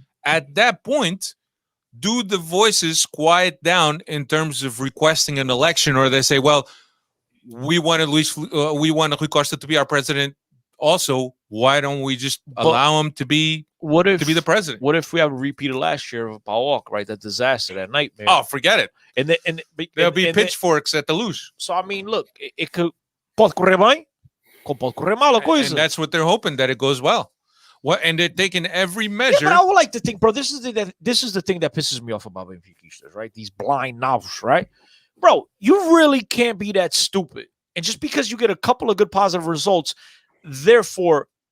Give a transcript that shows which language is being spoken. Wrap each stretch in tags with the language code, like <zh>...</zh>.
<en>At that point, do the voices quiet down in terms of requesting an election, or they say, well, we want Rui Costa to be our president also, why don't we just allow him to be the president? What if we have a repeat of last year of PAOK, right? That disaster, that nightmare. Oh, forget it. And there'll be pitchforks at the Luz. So I mean, look, it could</en> <pt>pode correr bem, pode correr mal a coisa.</pt> <en>And that's what they're hoping, that it goes well. And they're taking every measure. Yeah, but I would like to think, bro, this is the thing that pisses me off about Benfica, right? These blind knowledge, right? Bro, you really can't be that stupid. And just because you get a couple of good positive results, therefore</en>